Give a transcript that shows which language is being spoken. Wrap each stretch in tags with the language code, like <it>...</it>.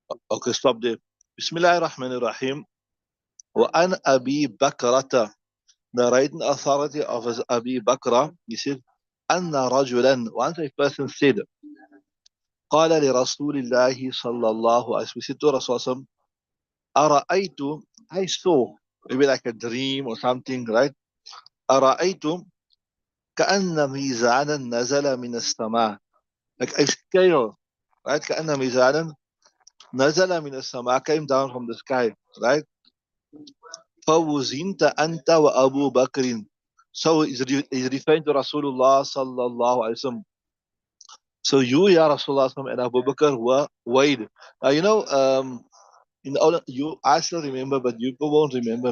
<en>Okay, stop there. Bismillahir Rahmanir Rahim.</en> <ar>وأن أبي بكرة,</ar> <en>narrating authority of Abi Bakra, he said,</en> <ar>أن رجلا,</ar> <en>once a person said,</en> <ar>قال لرسول الله صلى الله عليه وسلم,</ar> <en>we said to Rasul,</en> <ar>أرأيت,</ar> <en>I saw, maybe like a dream or something, right?</en> <ar>أرأيت كأن ميزانا نزل من السماء,</ar> <en>like a scale, right?</en> <ar>كأن ميزانا نزل من السماء,</ar> <en>came down from the sky, right?</en> <ar>فوزنت أنت وأبو بكر.</ar> <en>So he's referring to Rasulullah sallallahu alaihi wasallam. So you, Ya Rasulullah and Abu Bakr were weighed. In all you, I still remember, but you won't remember.</en>